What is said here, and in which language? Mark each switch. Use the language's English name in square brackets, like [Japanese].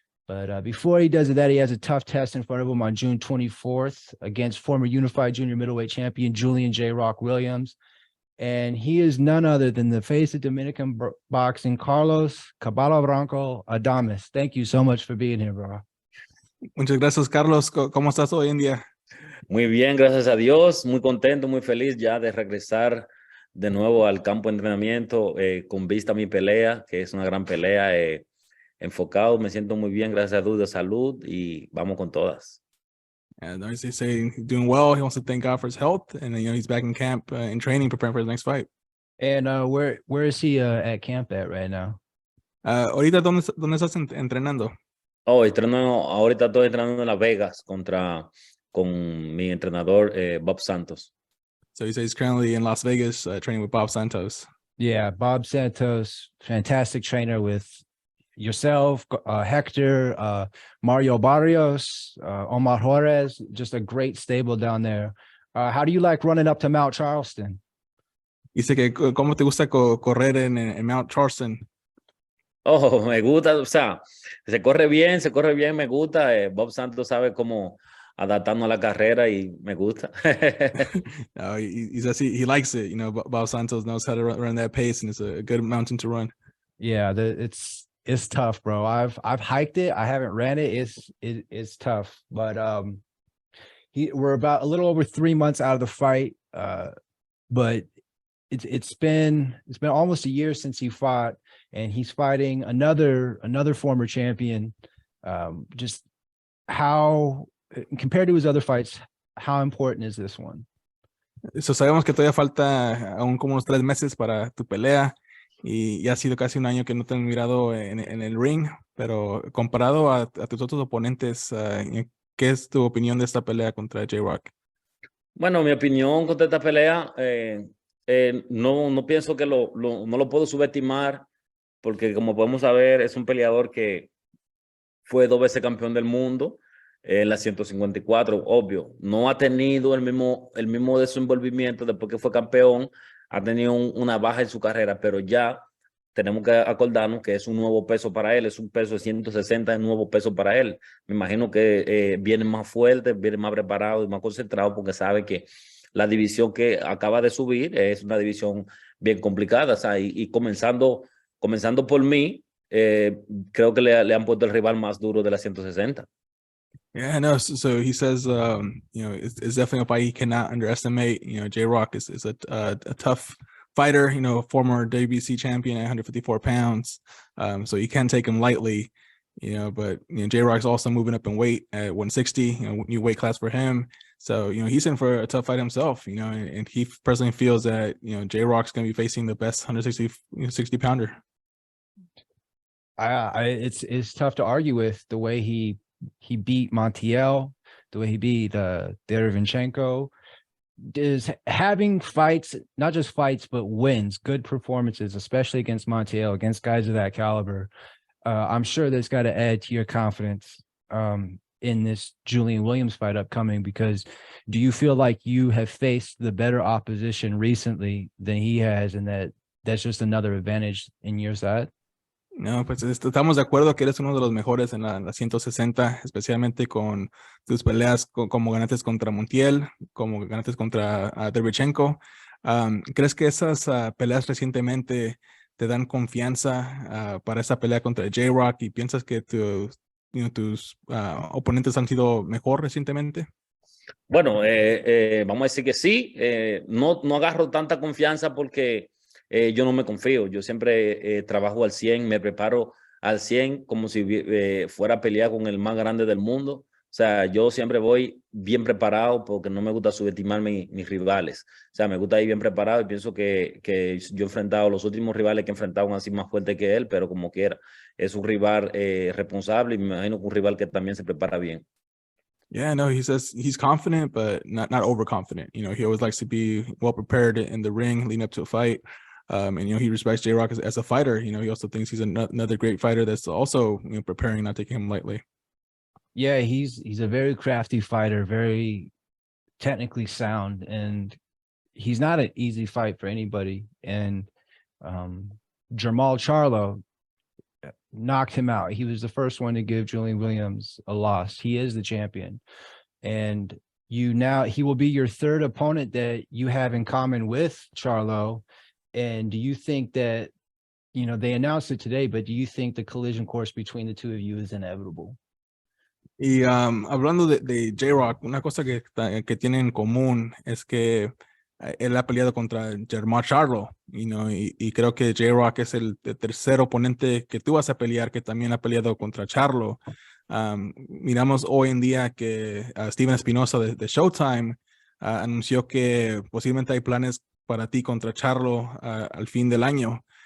[English] But before he does that, he has a tough test in front of him on June 24th against former unified junior middleweight champion Julian J. Rock Williams. And he is none other than the face of Dominican boxing, Carlos Caballo Blanco Adames. Thank you so much for being here, bro. [Spanish] Muchas gracias, Carlos. ¿Cómo estás hoy en día? Muy bien, gracias a Dios. Muy contento, muy feliz ya de regresar de nuevo al campo de entrenamiento con vista a mi pelea, que es una gran pelea. Enfocado, me siento muy bien, gracias a Dios, de salud y vamos con todas. [English] And they say he's doing well. He wants to thank God for his health, and he's back in camp in training, preparing for his next fight. And where is he at camp at right now? [Spanish] Ahorita, ¿dónde estás entrenando? Ahorita estoy entrenando en Las Vegas con mi entrenador Bob Santos. [English] So he says he's currently in Las Vegas training with Bob Santos. Yeah, Bob Santos, fantastic trainer with yourself, Hector, Mario Barrios, Omar Juarez, just a great stable down there. How do you like running up to Mount Charleston? [Spanish] Dice que cómo te gusta correr en Mount Charleston. Oh, me gusta, o sea, se corre bien, me gusta. Bob Santos sabe cómo adaptarnos a la carrera y me gusta. [English] He likes it. Bob Santos knows how to run that pace, and it's a good mountain to run. Yeah, it's tough, bro. I've hiked it. I haven't ran it. It's tough, but we're about a little over 3 months out of the fight. But it's been almost a year since he fought, and he's fighting another former champion. Just how, compared to his other fights, how important is this one? [Spanish] Sabemos que todavía falta aún como unos 3 meses para tu pelea. y ha sido casi un año que no te han mirado en el ring, pero comparado a tus otros oponentes, ¿qué es tu opinión de esta pelea contra J-Rock? Bueno, mi opinión contra esta pelea, no pienso que no lo puedo subestimar, porque como podemos saber, es un peleador que fue 2 veces campeón del mundo en la 154, obvio. No ha tenido el mismo desenvolvimiento después que fue campeón, ha tenido una baja en su carrera, pero ya tenemos que acordarnos que es un nuevo peso para él, es un peso de 160, es un nuevo peso para él. Me imagino que viene más fuerte, viene más preparado y más concentrado porque sabe que la división que acaba de subir es una división bien complicada, o sea, y comenzando por mí, creo que le han puesto el rival más duro de la 160. [English] Yeah, no. So he says, it's definitely a fight he cannot underestimate. J-Rock is a tough fighter. Former WBC champion at 154 pounds. So you can't take him lightly. But J-Rock's also moving up in weight at 160. New weight class for him. So he's in for a tough fight himself. And he personally feels that J-Rock's going to be facing the best 160 pounder. It's tough to argue with the way he beat Montiel, the way he beat Derevyanchenko. Is having fights, not just fights, but wins, good performances, especially against Montiel, against guys of that caliber. I'm sure that's got to add to your confidence in this Julian Williams fight upcoming, because do you feel like you have faced the better opposition recently than he has, and that's just another advantage in your side? [Spanish] No, pues estamos de acuerdo que eres uno de los mejores en la 160, especialmente con tus peleas como ganaste contra Montiel, como ganaste contra Derevyanchenko. ¿Crees que esas peleas recientemente te dan confianza para esa pelea contra J-Rock y piensas que tus oponentes han sido mejor recientemente? Bueno, vamos a decir que sí. No agarro tanta confianza porque yo no me confío. Yo siempre trabajo al 100, me preparo al 100 como si fuera a pelear con el más grande del mundo. O sea, yo siempre voy bien preparado porque no me gusta subestimar mis rivales. O sea, me gusta ir bien preparado y pienso que yo he enfrentado los últimos rivales que he enfrentado así más fuerte que él, pero como quiera, es un rival responsable y me imagino que un rival que también se prepara bien. [English] Yeah, no, he says he's confident, but not overconfident. He always likes to be well prepared in the ring leading up to a fight. And he respects J-Rock as a fighter. He also thinks he's another great fighter that's also preparing, not taking him lightly. Yeah, he's a very crafty fighter, very technically sound, and he's not an easy fight for anybody. And Jermall Charlo knocked him out. He was the first one to give Julian Williams a loss. He is the champion. And he will be your third opponent that you have in common with Charlo. And do you think that, they announced it today, but do you think the collision course between the two of you is inevitable? [Spanish] Y hablando de J-Rock, una cosa que tienen en común es que él ha peleado contra Jermall Charlo, y creo que J-Rock es el tercer oponente que tú vas a pelear que también ha peleado contra Charlo. Miramos hoy en día que Steven Espinosa de Showtime anunció que posiblemente hay planes para ti contra Charlo al fin del año.